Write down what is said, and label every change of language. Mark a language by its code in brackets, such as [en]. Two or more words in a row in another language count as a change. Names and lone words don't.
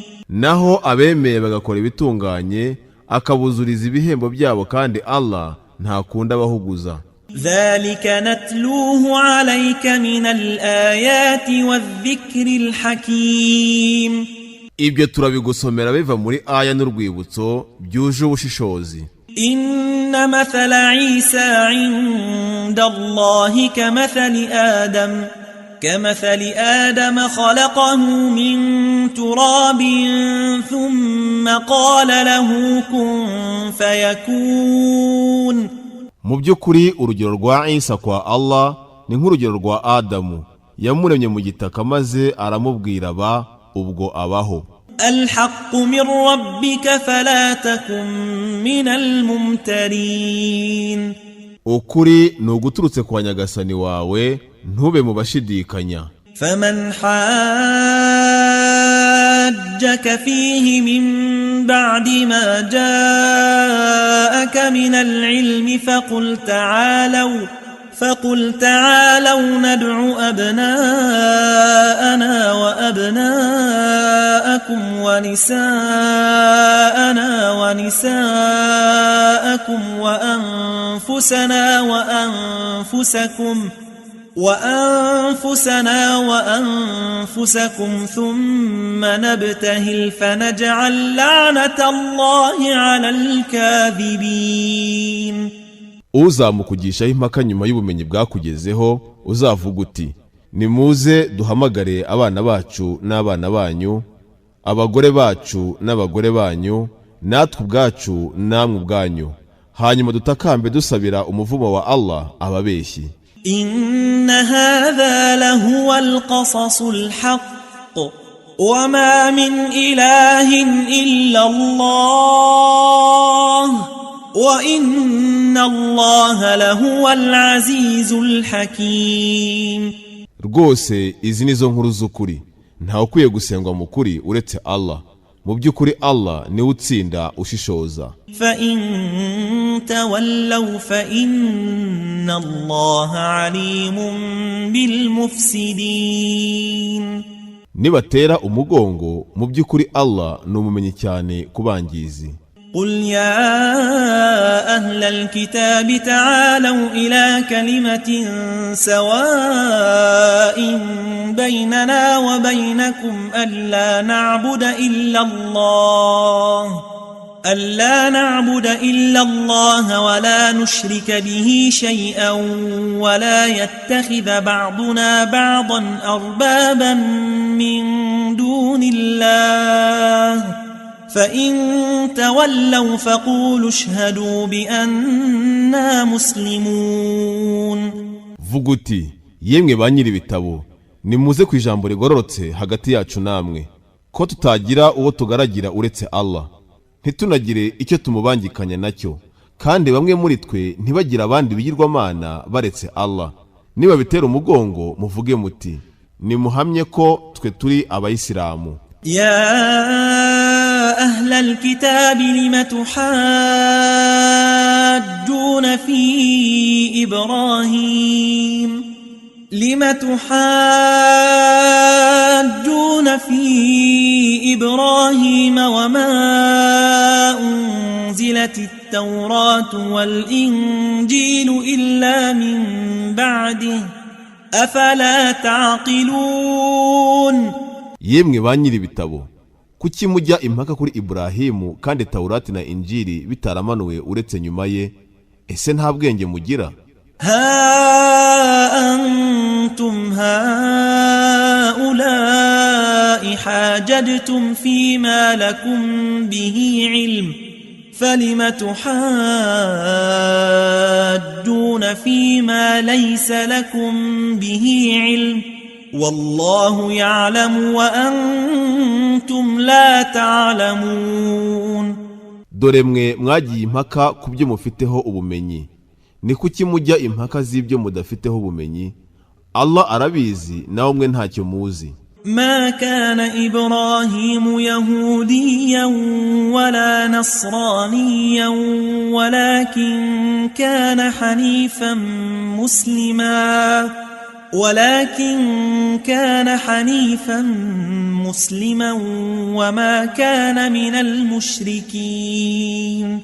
[rw] naho abemeye bagakora ibitunganye akabuzuriza ibihembo byabo kandi Allah ntakunda abahuguza. [ar] ذلك نتلوه عليك من الآيات والذكر الحكيم. [rw] ibyo turabigusomera biva muri aya n'urwibutso byuje ubushishozi. [ar] إن مثل عيسى عند الله كمثل آدم خلقه من تراب ثم قال له كن فيكون. [rw] mu by'ukuri urugero rwa Isa kwa Allah ni nk'urugero rwa Adamu yamuremye mu gitaka maze aramubwira ba ubwo abaho. [ar] الحق من ربك فلا تكن من الممترين. [rw] ukuri ni uguturutse kwa Nyagasani wawe ntube mu bashidikanya. [ar] فمن حاجك فيه من بعد ما جاءك من العلم فقل تعالوا ندع أبناءنا وأبناءكم ونساءنا ونساءكم وأنفسنا وأنفسكم ثم نبتهل فنجعل لعنة الله على الكاذبين. [rw] uzamukugishaho impaka nyuma y'ubumenyi bwakugezeho uzavuga uti nimuze duhamagare abana bacu n'abana banyu abagore bacu n'abagore banyu natwe ubwacu namwe ubwanyu hanyuma dutakambe dusabira umuvumo wa Allah ababeshyi. [ar] إن هذا لهو القصص الحق وما من إله إلا الله وإن الله لهو العزيز الحكيم. [rw] rwose izi nizo nkuru z'ukuri ntawe ukwiye gusengwa mu kuri uretse Allah mu by'ukuri Allah niwe utsinda ushishoza. [ar] فإن تولوا فإن الله عليم بالمفسدين. [rw] nibatera umugongo mu by'ukuri Allah ni umumenyi cyane kubangizi. [ar] قل يا أهل الكتاب تعالوا إلى كلمة سواء بيننا وبينكم ألا نعبد إلا الله ولا نشرك به شيئا ولا يتخذ بعضنا بعضا أربابا من دون الله فإن تولوا فقولوا اشهدوا بأننا مسلمون. [rw] vuga uti yemwe ba nyiri ibitabo nimuze ku ijambo rigororotse hagati yacu namwe ko tutagira uwo tugaragira uretse Allah ntitunagire icyo tumubangikanya nacyo kandi bamwe muri twe ntibagira abandi bigirwamana baretse Allah. niba bitera umugongo muvuge muti nimuhamye ko twe turi abayisilamu. [ar] يا أهل الكتاب لم تحاجون في إبراهيم لم تحاجون في إبراهيم وما أنزلت التوراة والإنجيل إلا من بعده أفلا تعقلون. [rw] yemwe ba nyiri ibitabo, kuki mujya impaka kuri Iburahimu kandi Taurati na Injili bitaramanuwe uretse nyuma ye? Ese nta bwenge mugira? [ar] ها أنتم هؤلاء حاججتم فيما لكم به علم فلم تحاجون فيما ليس لكم به علم والله يعلم وأنتم لا تعلمون. [rw] dore mwe mwagiye impaka ku byo mufiteho ubumenyi, ni kuki mujya impaka z'ibyo mudafiteho ubumenyi? Allah arabizi, nawe mwe ntacyo muzi. [ar] ما كان إبراهيم يهوديا ولا نصرانيا ولكن كان حنيفا مسلما وما كان من المشركين.